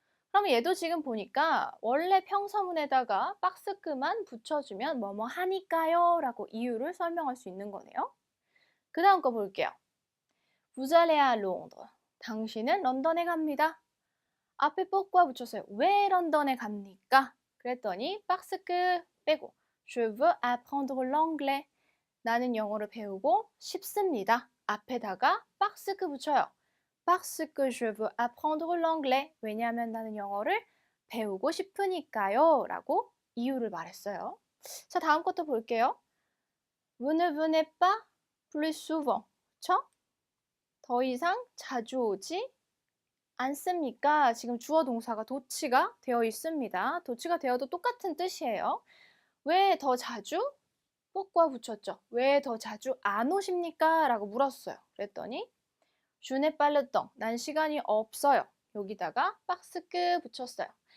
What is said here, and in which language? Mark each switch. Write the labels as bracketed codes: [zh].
[ko] 그럼 얘도 지금 보니까 원래 평서문에다가 박스크만 붙여주면 뭐뭐 하니까요 라고 이유를 설명할 수 있는 거네요. 그 다음 거 볼게요. Vous allez à Londres. 당신은 런던에 갑니다. 앞에 pourquoi 붙였어요. 왜 런던에 갑니까? 그랬더니 박스크 빼고 Je veux apprendre l'anglais. 나는 영어를 배우고 싶습니다. 앞에다가 박스크 붙여요. [fr] Parce que je veux apprendre l'anglais. [ko] 왜냐하면 나는 영어를 배우고 싶으니까요. 라고 이유를 말했어요. 자, 다음 것도 볼게요. [fr] Vous ne venez pas plus souvent. [ko] 그쵸? 더 이상 자주 오지 않습니까? 지금 주어 동사가 도치가 되어 있습니다. 도치가 되어도 똑같은 뜻이에요. 왜 더 자주? pourquoi 붙였죠. 왜 더 자주 안 오십니까? 라고 물었어요. [fr] 그랬더니 Je n'ai pas le temps. [ko] 난 시간이 없어요. 여기다가 parce que 붙였어요.